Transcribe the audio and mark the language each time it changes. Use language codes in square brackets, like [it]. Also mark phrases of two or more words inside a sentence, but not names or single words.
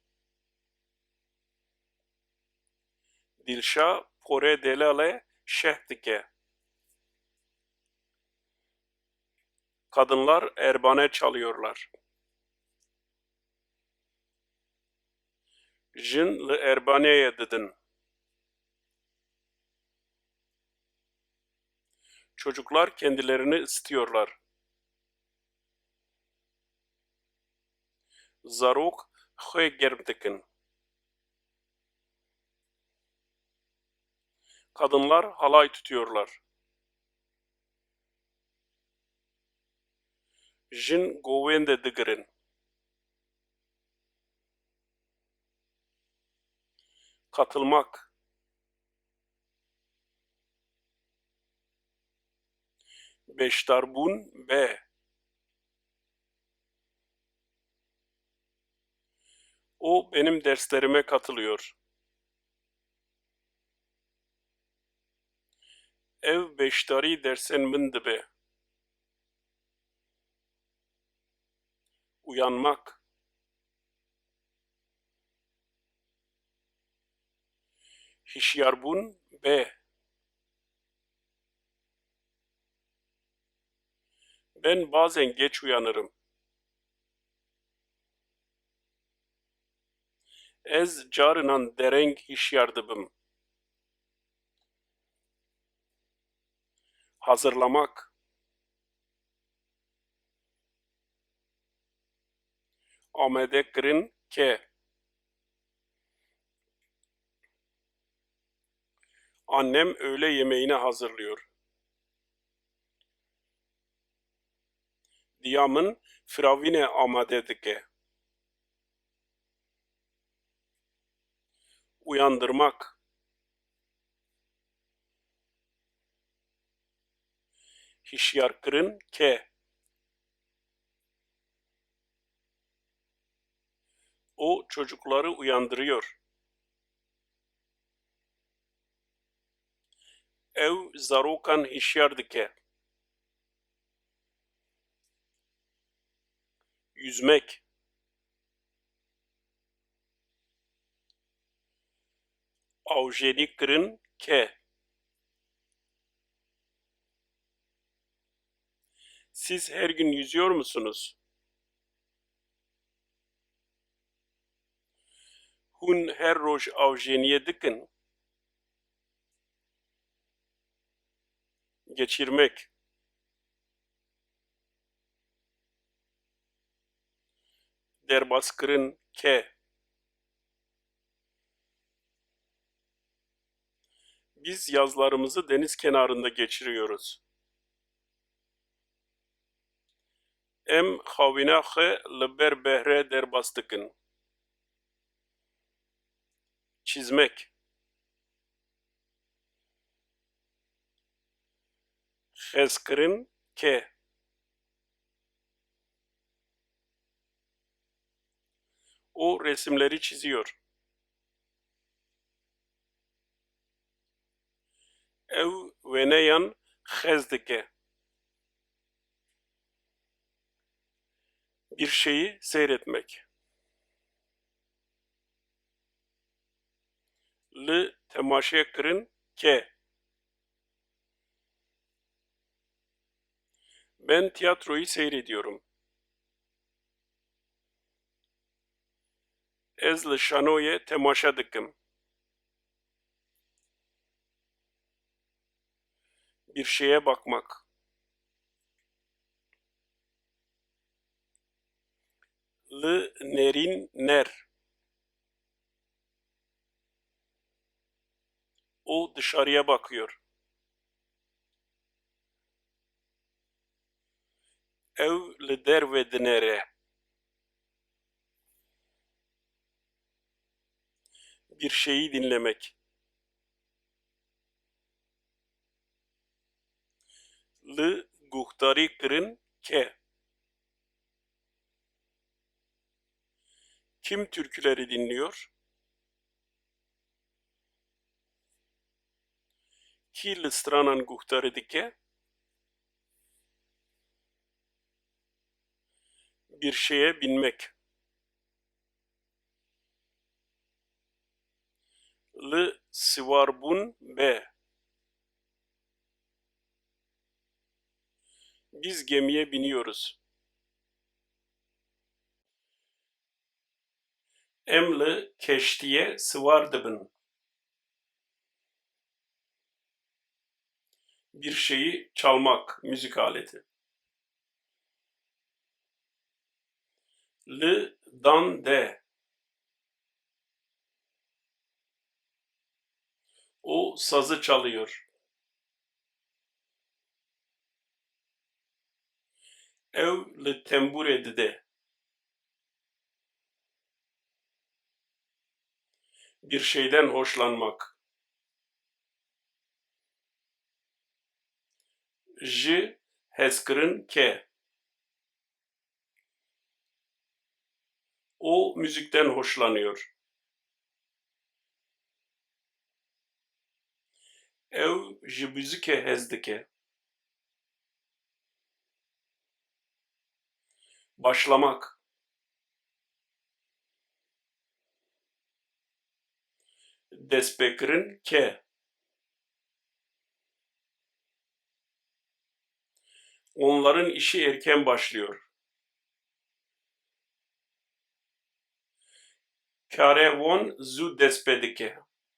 [ku] Dilşah porê Delalê şeh dike. [tr] Kadınlar erbane çalıyorlar. [ku] Jin li erbaneyê didin. [tr] Çocuklar kendilerini ısıtıyorlar. [ku] Zarok xwe germ dikin. [tr] Kadınlar halay tutuyorlar. [ku] Jin govên digirin. [tr] Katılmak. [ku] Beşdarbûn b. [tr] O benim derslerime katılıyor. [ku] Ev beşdarî dersên min dibe. [tr] Uyanmak. [ku] Hişyarbûn b. [tr] Ben bazen geç uyanırım. [ku] Ez carinan dereng hişyar dibim. [tr] Hazırlamak. [ku] Amade kirin ke. [tr] Annem öğle yemeğini hazırlıyor. [ku] Diyamın firavine amade dike. [tr] Uyandırmak. [ku] Hişyar kirin ke. [tr] O çocukları uyandırıyor. [ku] Ev zarokan hişyar dike. [tr] Yüzmek. [ku] avjeni kırın ke. [tr] Siz her gün yüzüyor musunuz? [ku] Hun her roj avjeniye dikin. [tr] Geçirmek. [ku] Derbas kırın ke. [tr] Biz yazlarımızı deniz kenarında geçiriyoruz. [ku] Em xawînaxwe li ber behre derbas dikin. [tr] Çizmek. [ku] Xezkirin ke. [tr] O resimleri çiziyor. [ku] Ew wêneyan xez dike. [tr] Bir şeyi seyretmek. [ku] Li temaşe kirin ke. [tr] Ben tiyatroyu seyrediyorum. [ku] Ez li şanoyê temaşa dikim. [tr] Bir şeye bakmak. [ku] Li nerîn ner. [tr] O dışarıya bakıyor. [ku] Ew li derve dinere. [tr] Bir şeyi dinlemek. [ku] Li guhdarî kirin ke. [tr] Kim türküleri dinliyor? [ku] Ki li stranan guhdarî dike? [tr] Bir şeye binmek. [ku] Li sivarbun be. [tr] Biz gemiye biniyoruz. [ku] Em li keştiye sıvar dibin. [tr] Bir şeyi çalmak, müzik aleti. [ku] Li dan de. [tr] O sazı çalıyor. [ku] Ew li tembure dide. [tr] Bir şeyden hoşlanmak. [ku] Ji hezkirin ke. [tr] O müzikten hoşlanıyor. [ku] Ew ji müzike hez dike. [tr] Başlamak. [ku] Destpêkirin ke. [tr] Onların işi erken başlıyor. [ku] Karê wan zû dest pê dike.